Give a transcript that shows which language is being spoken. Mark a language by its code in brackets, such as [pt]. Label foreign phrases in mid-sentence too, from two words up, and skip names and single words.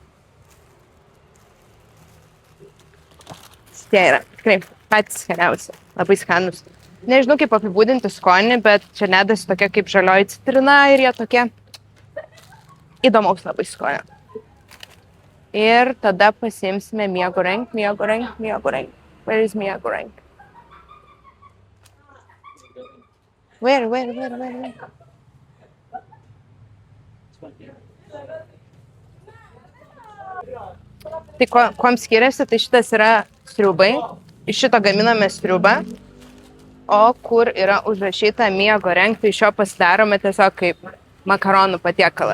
[lt] Tie yra tikrai patys skaniausi, labai skanus. Nežinau, kaip apibūdinti skonį, bet čia nedasi tokia kaip žalioji citrina ir jie tokie įdomaus labai skonio. Ir tada pasiimsime miego rank. [en] Where is miego rank? Where? [lt] Tai kuom skiriasi, tai šitas yra sriubai. Iš šito gaminame sriubą. O kur yra užrašyta miego rank, tai iš jo pasidarome tiesiog kaip makaronų patiekalą.